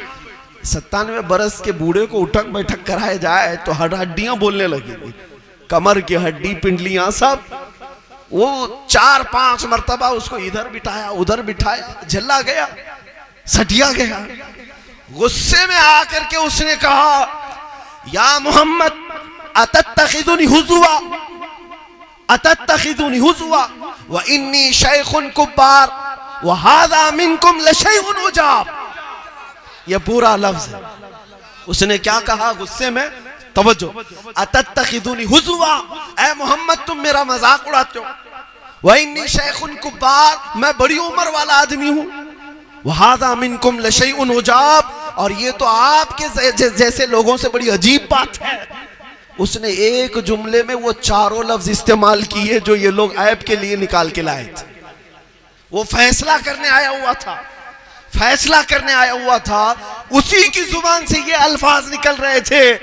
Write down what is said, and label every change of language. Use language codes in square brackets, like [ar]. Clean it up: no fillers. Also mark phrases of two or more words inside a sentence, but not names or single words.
[hi] 97 बरस के बूढ़े को उठक बैठक कराया जाए तो हड्डियां बोलने लगेंगी, कमर की हड्डी, पिंडलियां सब। वो 4-5 मरतबा उसको इधर बिठाया, उधर बिठाया, झल्ला गया, सटिया गया। गुस्से में आकर के उसने कहा [ar] يا محمد أتتخذني هزوا أتتخذني هزوا وإني شيخ كبار وهذا منكم لشيء عجاب. [hi] यह पूरा लफ्ज है। उसने क्या कहा गुस्से में, तवज्जो, [ar] أتتخذني هزوا, [hi] ऐ मोहम्मद तुम मेरा मजाक उड़ाते हो। [ar] وإني شيخ كبار, [hi] मैं बड़ी उम्र वाला आदमी हूं। [ar] وهذا منكم لشيء عجاب, [hi] और ये तो आपके जैसे लोगों से बड़ी अजीब बात है। उसने एक जुमले में वो 4 लफ्ज इस्तेमाल किए जो ये लोग ऐब के लिए निकाल के लाए थे। वो फैसला करने आया हुआ था, फैसला करने आया हुआ था, उसी की जुबान से ये अल्फाज निकल रहे थे।